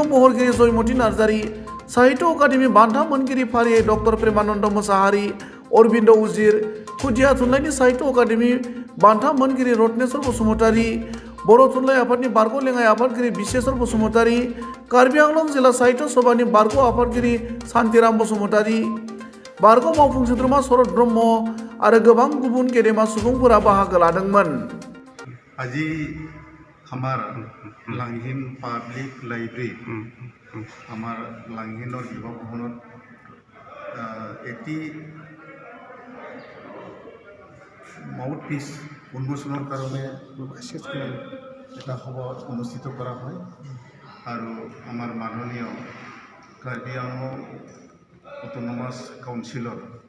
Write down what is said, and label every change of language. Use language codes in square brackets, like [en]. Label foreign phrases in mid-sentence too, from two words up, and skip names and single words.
[brx] महरगिरि जयमती नार्जारी, साहित्य अकादेमि बान्था मोनगिरि फारियै डक्टर प्रेमानन्द मोसाहारि, अरबिन्द उजिर, खुदिया थुनलाइनि साहित्य अकादेमि बान्था मोनगिरि रत्नेश्वर बसुमतारी, बर' थुनलाइ आफादनि बारग' लेङाइ आफादगिरि बिश्वेश्वर बसुमतारी, कार्बि आंलं जिल्ला साहित्य सभानि बारग' आफादगिरि शान्तिराम बसुमतारी, बारग' मावफुं सोद्रोमा शरद ब्रह्म आरो गोबां गुबुन गेदेमा सुबुंफोरा बाहागो लादोंमोन। [as] আজি আমার লাংহিন পাব্লিক লাইব্রেরি আমার লাংহিনৰ বিভাগখনত এটি মাউথ পিচ উন্মোচনৰ কাৰণে এটা সভা অনুষ্ঠিত কৰা হয় আৰু আমাৰ মাননীয় কাৰ্বি আংলং অটোনমাস কাউন্সিলৰ